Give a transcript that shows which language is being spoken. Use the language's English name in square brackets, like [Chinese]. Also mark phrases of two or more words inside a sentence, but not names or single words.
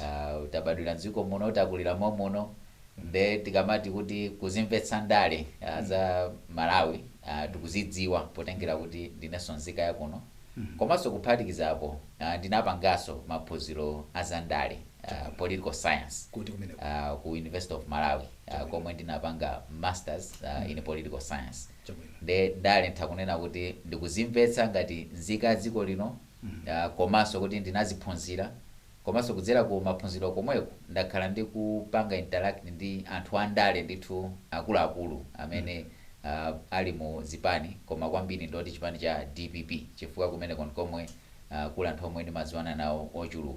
[Nyanja] Tabadwira mdziko muno takulira muno. Nde tikamati kuti kuzimvetsa ndale za Malawi tikuzidziwa potengera kuti ndinenso nzika ya kuno. Komanso kuphatikizapo ndinapangaso maphunziro azandale [English] political science [Nyanja] ku University of Malawi komwe ndinapanga [English] masters in political science. [Nyanja] Nde ndale ntakunena kuti ndikuzimvetsa ngati nzika dziko lino komanso kuti ndinaziphunzira komanso kudzera ku maphunziro komweko ndakhala ndi kupanga interact ndi anthu andale ndithu akuluakulu amene ali mu zipani koma kwambiri ndoti chipani cha DPP chifukwa kumene komwe kula anthu omwe ndimaziwana nawo ochuluka.